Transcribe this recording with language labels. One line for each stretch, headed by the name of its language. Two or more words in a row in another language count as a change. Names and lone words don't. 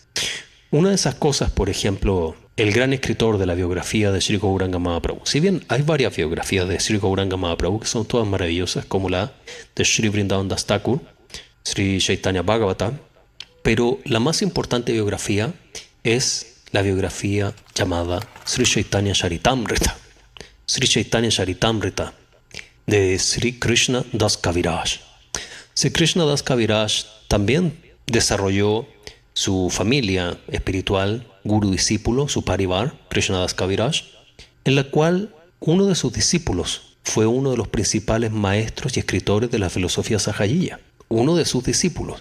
Spanish: Una de esas cosas, por ejemplo, el gran escritor de la biografía de Sri Gauranga Mahaprabhu. Si bien hay varias biografías de Sri Gauranga Mahaprabhu que son todas maravillosas, como la de Sri Vrindavan Das Thakur, Sri Chaitanya Bhagavatam, pero la más importante biografía es la biografía llamada Sri Chaitanya Charitamrita. Sri Chaitanya Charitamrita de Sri Krishna Das Kaviraj. Sri Krishna Das Kaviraj también desarrolló su familia espiritual, guru-discípulo, su parivar, Krishna Das Kaviraj, en la cual uno de sus discípulos fue uno de los principales maestros y escritores de la filosofía sahayiya. Uno de sus discípulos.